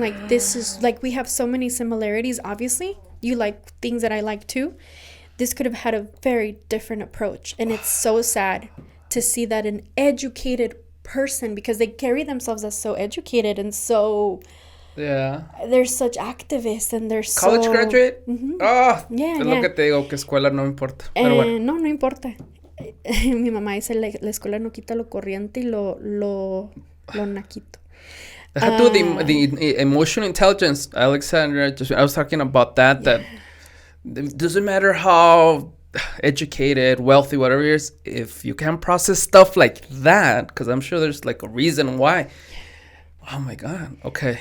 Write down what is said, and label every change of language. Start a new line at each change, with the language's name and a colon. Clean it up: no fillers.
English: Like, this is like, we have so many similarities. Obviously, you like things that I like too. This could have had a very different approach, and it's so sad to see that an educated person, because they carry themselves as so educated and so they're such activists, and they're college graduate. Yeah,
Spanish: es lo que te digo, que escuela no importa. Pero bueno. No importa. Mi mamá dice la escuela no quita lo corriente y lo naquito.
English: The emotional intelligence, Alexandra, I was talking about that. That it doesn't matter how educated, wealthy, whatever it is, if you can't process stuff like that, because I'm sure there's like a reason why. Oh my God. Okay.